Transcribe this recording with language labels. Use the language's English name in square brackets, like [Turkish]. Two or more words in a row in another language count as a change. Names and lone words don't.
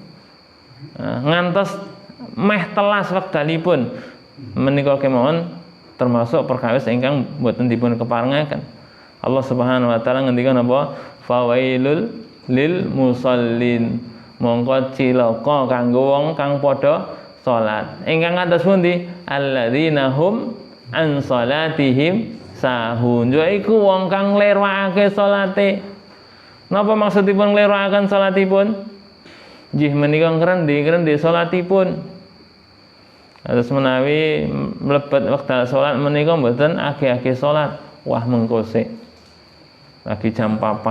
[Javanese] Ngantos meh telas wekdalipun menika kemawon termasuk perkawis ingkang boten dipun keparengaken. Allah [Arabic] Subhanahu wa taala [Javanese] ngendikan apa? [Arabic] Fawailul lil musallin. [Javanese] Mongko cilaka kanggo wong kang padha salat. Ingkang kados pundi? [Arabic] Alladzina hum an salatihim sahun. [Javanese] Yaiku wong kang nglirwakake salate. Napa maksudipun nglirwakaken salatipun? Nggih menika ngrendhe-ngrendhe salatipun. Terus menawi mlebet wekdal salat menika mboten age-age salat. Wah mengko sik. Lagi jam 4.